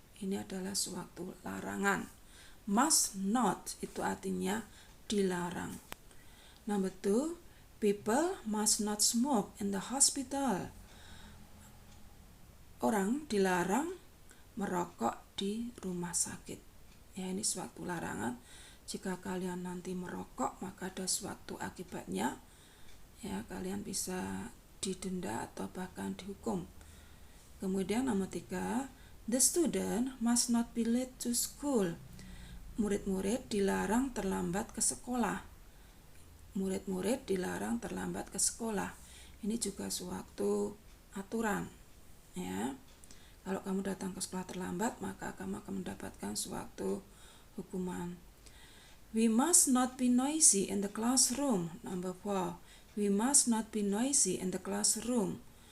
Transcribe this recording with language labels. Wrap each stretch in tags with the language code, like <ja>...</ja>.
<id>Ini adalah suatu larangan. Must not itu artinya dilarang.</id> <en>Number 2, people must not smoke in the hospital.</en> <id>Orang dilarang merokok di rumah sakit. Ya, ini suatu larangan. Jika kalian nanti merokok, maka ada suatu akibatnya. Ya, kalian bisa didenda atau bahkan dihukum. Kemudian nomor 3,</id> <en>the student must not be late to school.</en> <id>Murid-murid dilarang terlambat ke sekolah. Murid-murid dilarang terlambat ke sekolah. Ini juga suatu aturan. Ya. Kalau kamu datang ke sekolah terlambat, maka kamu akan mendapatkan suatu hukuman.</id> <en>We must not be noisy in the classroom. Number 4. We must not be noisy in the classroom.</en>